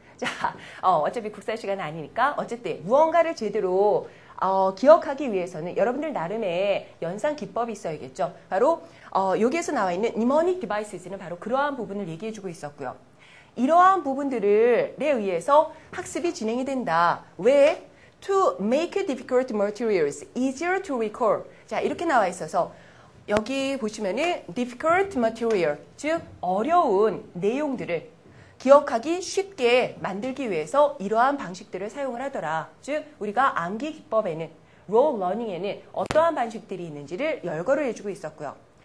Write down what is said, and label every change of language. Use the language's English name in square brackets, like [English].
[Korean] 자, 어차피 국사 시간은 아니니까 어쨌든 무언가를 제대로 기억하기 위해서는 여러분들 나름의 연상 기법이 있어야겠죠. 바로 여기에서 나와 있는 mnemonic devices는 바로 그러한 부분을 얘기해주고 있었고요. 이러한 부분들에 의해서 학습이 진행이 된다. 왜? [English] To make difficult materials easier to recall. [Korean] 자, 이렇게 나와 있어서 여기 보시면은 difficult material, 즉 어려운 내용들을 기억하기 쉽게 만들기 위해서 이러한 방식들을 사용을 하더라. 즉 우리가 암기 기법에는, role learning에는 어떠한 방식들이 있는지를 열거를 해주고 있었고요.